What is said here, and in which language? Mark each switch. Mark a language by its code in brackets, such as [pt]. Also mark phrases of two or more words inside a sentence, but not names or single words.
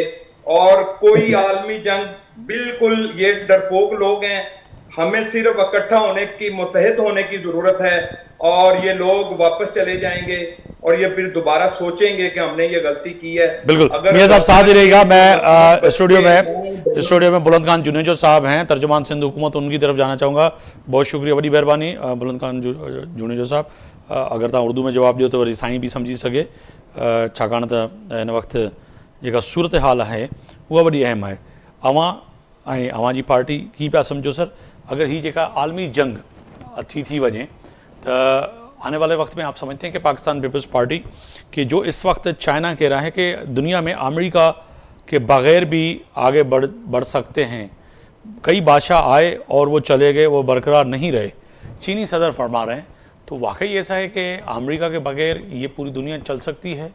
[ur] اور کوئی عالمی جنگ، بالکل یہ ڈرپوک لوگ ہیں، ہمیں صرف اکٹھا ہونے کی، متحد ہونے کی ضرورت ہے، اور یہ لوگ واپس چلے جائیں گے اور یہ پھر دوبارہ سوچیں گے کہ ہم نے یہ غلطی کی ہے. بالکل میاں صاحب ساتھ ہی رہے گا۔ میں اسٹوڈیو میں بلند خان جونیجو صاحب ہیں، ترجمان سندھ حکومت، ان کی طرف جانا چاہوں گا. بہت شکریہ, [sd] वॾी महिरबानी बुलंद खान जुनेजो साहब। अगर तव्हां उर्दू में जवाब ॾियो त वरी साईं बि सम्झी सघे, छाकाणि त हिन वक़्तु जेका सूरत हाल आहे उहा वॾी अहम आहे। अवां जी पार्टी की पिया सम्झो सर, अगर ही जेका आलमी जंग थी वञे [ur] تو آنے والے وقت میں آپ سمجھتے ہیں کہ پاکستان پیپلز پارٹی کہ جو اس وقت چائنا کہہ رہا ہے کہ دنیا میں امریکہ کے بغیر بھی آگے بڑھ سکتے ہیں، کئی بادشاہ آئے اور وہ چلے گئے، وہ برقرار نہیں رہے، چینی صدر فرما رہے ہیں، تو واقعی ایسا ہے کہ امریکہ کے بغیر یہ پوری دنیا چل سکتی ہے?